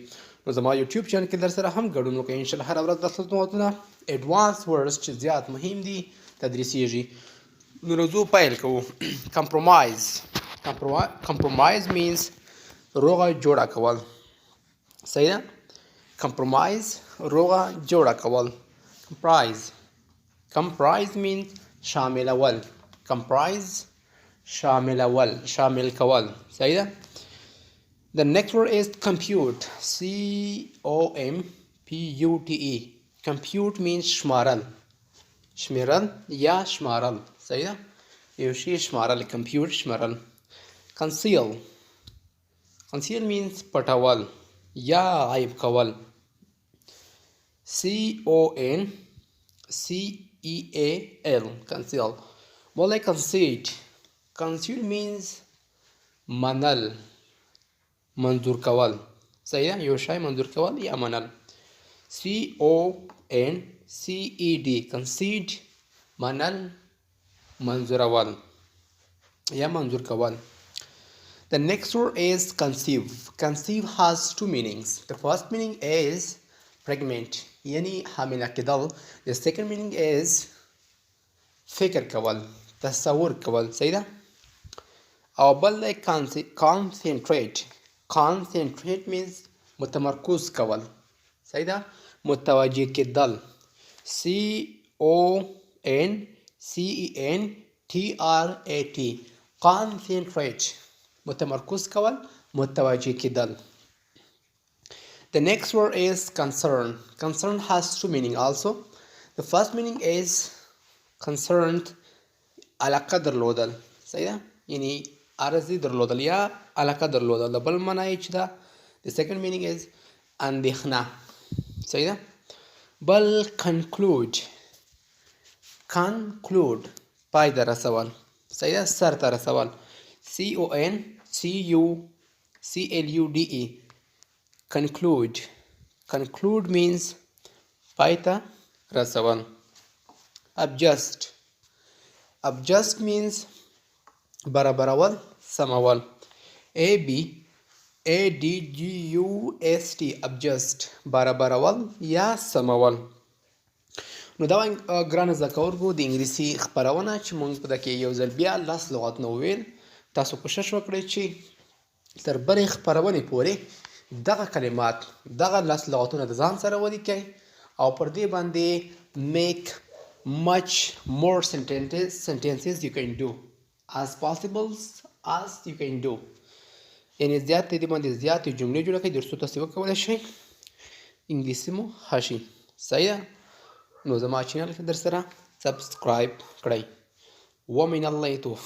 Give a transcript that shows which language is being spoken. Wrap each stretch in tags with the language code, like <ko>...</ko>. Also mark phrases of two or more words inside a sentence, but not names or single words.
<ps>نو زما یوټیوب چینل کې در سره هم ګډون وکړئ. انشاءالله هره ورځ لس لغتونه ایډوانس ورډز چې زیات مهم دي تدریسیږي. نو موضوع پیل کوو.</ps> <en>compromise means</en> <ps>روغه جوړه کول. صحیح ده؟ کمپرومایز روغه جوړه کول.</ps> <en>comprise means شاملول.</en> <ps>comprise شاملول، شامل کول. صحیح ده؟</ps> <en>The next word is compute. compute. compute means شمارل.</en> <ps>شمیرل یا شمارل. صحیح ده؟ یو شی شمارل. compute شمارل.</ps> <en>conceal means</en> <ps>پټول یا غیب کول.</ps> <en>conceal. conceal. more like concede. concede means</en> <ps>منل، منظور کول. صحیح ده؟ یو شی منظور کول یا منل. concede. concede منل، منظورول یا منظور کول.</ps> <en>The next word is conceive. conceive has two meanings. The first meaning is pregnant</en> <ps>یعنی حامله کېدل.</ps> <en>The second meaning is</en> <ps>فکر کول، تصور کول. صحیح ده؟ او بل دی concentrate.</ps> <en>concentrate means متمرکز کول.</en> <ps>صحیح ده؟ متوجه کېدل.</ps> <en>concentrate.</en> <ps>concentrate متمرکز کول، متوجه کېدل.</ps> <en>The next word is concern. concern has two meaning also. The first meaning is concerned</en> <ps>علاقه درلودل. صحیح ده؟ یعنی عرضی درلودل یا علاقه درلودل. د بل معنی چې ده</ps> <en>the second meaning is</en> <ps>اندېښنه. صحیح ده؟ بل conclude پای ته رسول. صحیح ده؟ سر ته رسول.</ps> <en>conclude. conclude means</en> <ps>پای ته رسول.</ps> <en>adjust means</en> <ps>برابرول، سمول. adjust برابرول یا سمول. نو دا ګرانو زده کوونکو د انګلیسي خپرونه چې موږ په ده کې یو ځل بیا لس لغتونه وویل. تاسو کوشش وکړئ چې تر بلې خپرونې پورې دغه کلمات، دغه لس لغتونه د ځان سره ولیکئ او پر دې باندې</ps> <en>make much more sentences you can do</en> <ps>as possible as you can do. یعنې زیات دې باندې زیاتې جملې جوړه کړئ تر څو تاسې وکولی شئ انګلیسي مو ښه شي. صحیح ده؟ نو زما چینل کې در سره سبسکرایب کړئ.</ps> <ar>ومن الله توفیق.</ar>